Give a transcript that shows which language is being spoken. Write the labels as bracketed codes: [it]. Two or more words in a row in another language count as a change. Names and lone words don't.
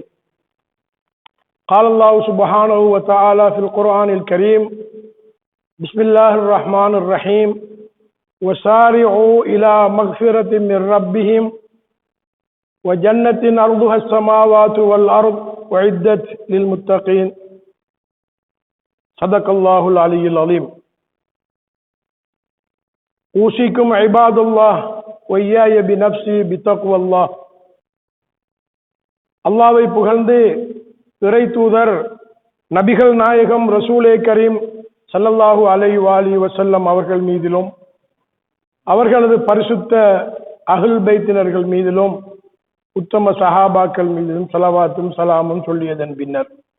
[ar] قال الله سبحانه وتعالى في القرآن الكريم: بسم الله الرحمن الرحيم، وسارعوا إلى مغفرة من ربهم وجنة أرضها السماوات والأرض وعدت للمتقين. صدق الله العلي العظيم. أوصيكم عباد الله وإياي بنفسي بتقوى الله. [ta] அல்லாஹ்வை புகழ்ந்து இறை தூதர் நபிகள் நாயகம் ரசூலே கரீம் [ar] صلى الله عليه وسلم [ta] அவர்கள் மீதிலும் அவர்களது பரிசுத்த [ar] أهل البيت [ta] மீதிலும் உத்தம சஹாபாக்கள் மீதிலும் ஸலவாத்தும் சலாமும் சொல்லியதன் பின்னர்,